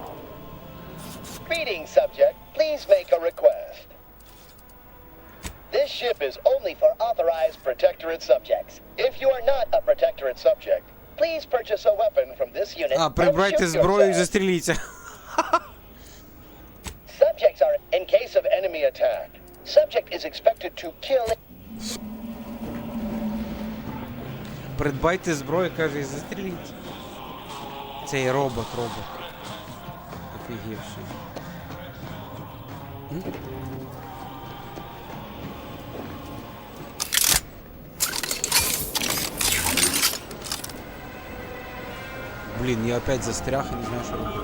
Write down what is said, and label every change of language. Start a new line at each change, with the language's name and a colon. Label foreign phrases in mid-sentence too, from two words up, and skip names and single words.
English: Greetings, subject. Please make a request. This ship is only for authorized Protectorate subjects. If you are not a Protectorate subject, please purchase a weapon from this unit
Ukrainian: А,
English: and
Ukrainian: прибрайте
English: shoot
Ukrainian: зброю і
English: yourself.
Ukrainian: застріліться.
English: Subjects are in case of enemy attack. Subject is expected to kill.
Ukrainian: Придбайте зброю, каже, і застріліться. Цей робот. Офігівший. Блін, я опять застряг і не знаю, що робити.